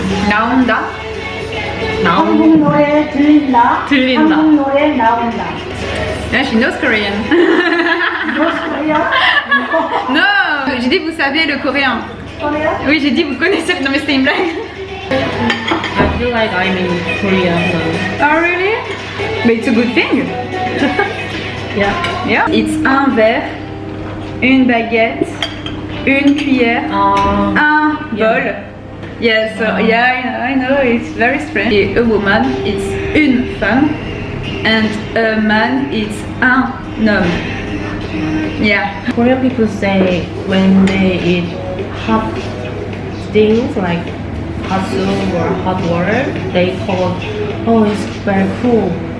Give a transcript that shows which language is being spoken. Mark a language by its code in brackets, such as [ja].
[ko] 나온다. 한국 노래 들린다. 들린다. 한국 노래 나온다. [en] Yeah, she knows Korean. [fr] Coréen? Non, j'ai dit vous savez le coréen. Coréen? Oui, j'ai dit vous connaissez. Non mais c'était une blague. [en] I feel like I'm in Korea now. Oh really? But it's a good thing. Yeah. Yeah. It's [fr] un verre, une baguette, une cuillère, un bol. [en] Yeah, so yeah, I know it's very strange. [fr] Et [en] a woman, it's [fr] une femme, [en] and a man, it's [fr] un homme. [en] Yeah. Korean people say when they eat hot things like hot soup or hot water, they call, oh, it's very cool.